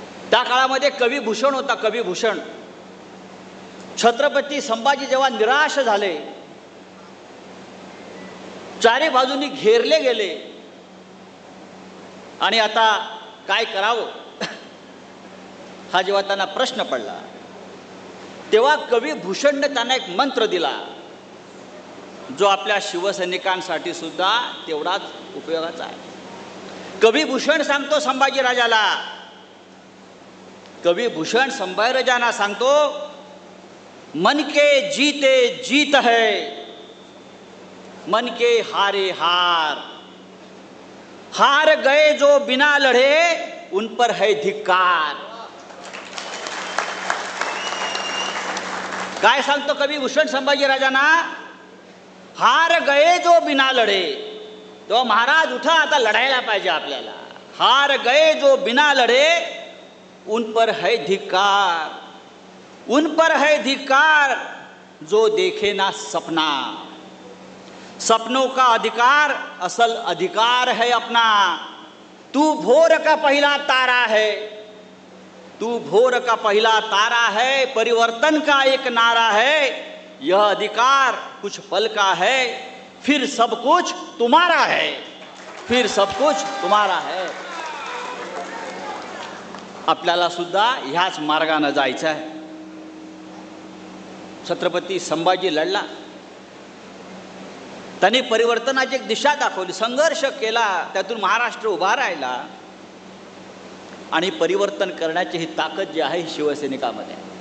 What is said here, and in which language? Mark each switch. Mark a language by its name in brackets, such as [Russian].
[Marathi] त्या काळामध्ये कविभूषण होता. कविभूषण छत्रपती संभाजी जेव्हा निराश झाले, चारी बाजूनी घेरले गेले आणि आता काय करावं हा जेव्हा त्यांना प्रश्न पडला, तेव्हा कविभूषणने त्यांना एक मंत्र दिला, जो आपल्या शिवसैनिकांसाठी सुद्धा तेवढाच उपयोगाचा आहे. कविभूषण सांगतो संभाजीराजाला, कविभूषण संभाजीराजांना सांगतो, [Hindi] मन के जीते जीत है, मन के हारे हार, हार गए जो बिना लढे उन पर है धिक्कार. [Marathi] काय सांगतो कविभूषण संभाजीराजांना? [Hindi] हार गए जो बिना लढे. [Marathi] तो महाराज उठा, आता लढायला पाहिजे आपल्याला. [Hindi] हार गए जो बिना लढे उन पर है धिक्कार, उन पर है धिक्कार जो देखे ना सपना. सपनों का अधिकार असल अधिकार है अपना. तू भोर का पहला तारा है, तू भोर का पहला तारा है, परिवर्तन का एक नारा है. यह अधिकार कुछ पल का है, फिर सब कुछ तुम्हारा है, फिर सब कुछ तुम्हारा है. [Marathi] आपल्याला सुद्धा ह्याच मार्गाने जायचं आहे. छत्रपती संभाजी लढला, त्यांनी परिवर्तनाची एक दिशा दाखवली, संघर्ष केला, त्यातून महाराष्ट्र उभा राहिला आणि परिवर्तन करण्याची ही ताकद जी आहे शिवसैनिकामध्ये.